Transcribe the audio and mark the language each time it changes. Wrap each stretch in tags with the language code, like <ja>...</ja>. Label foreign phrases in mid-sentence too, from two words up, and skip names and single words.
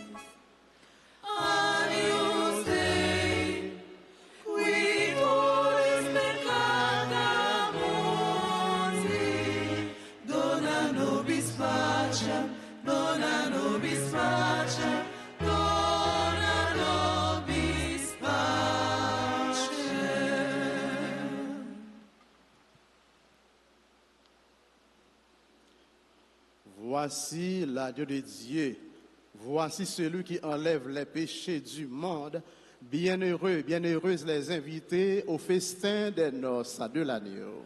<la>Agnus Dei, qui tulis peccata mundi, dona nobis pacem, dona nobis pacem, dona nobis pacem.</la> <fr>Voici l'agneau de Dieu. Voici celui qui enlève les péchés du monde. Bienheureux, bienheureuses les invités au festin des noces de l'agneau.</fr>